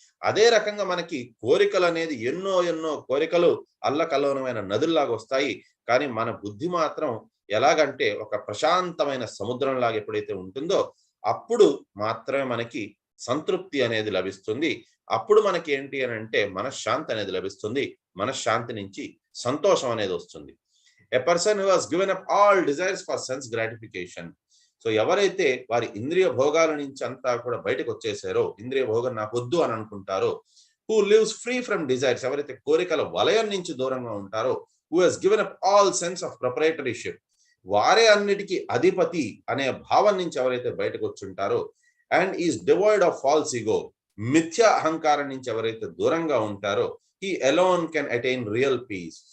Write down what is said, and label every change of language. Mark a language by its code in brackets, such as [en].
[te] అదే రకంగా మనకి కోరికలు అనేది ఎన్నో ఎన్నో కోరికలు అల్లకల్లోలమైన నదుల్లాగా వస్తాయి. కానీ మన బుద్ధి మాత్రం ఎలాగంటే ఒక ప్రశాంతమైన సముద్రంలాగా ఎప్పుడైతే ఉంటుందో అప్పుడు మాత్రమే మనకి సంతృప్తి అనేది లభిస్తుంది. అప్పుడు మనకి ఏంటి అని అంటే మనశ్శాంతి అనేది లభిస్తుంది. మనశ్శాంతి నుంచి సంతోషం అనేది వస్తుంది. [en] A person who has given up all desires for sense gratification. [te] So ఎవరైతే వారి ఇంద్రియ భోగాల నుంచి అంతా కూడా బయటకు వచ్చేసారో, ఇంద్రియ భోగం నాకు వద్దు అని అనుకుంటారో, [en] who lives free from desires, [te] ఎవరైతే కోరికల వలయం నుంచి దూరంగా ఉంటారో, [en] who has given up all sense of proprietorship, [te] వారే అన్నిటికీ అధిపతి అనే భావం నుంచి ఎవరైతే బయటకు వచ్చుంటారో, [en] and is devoid of false ego, [te] మిథ్యా అహంకారం నుంచి ఎవరైతే దూరంగా ఉంటారో, [en] he alone can attain real peace.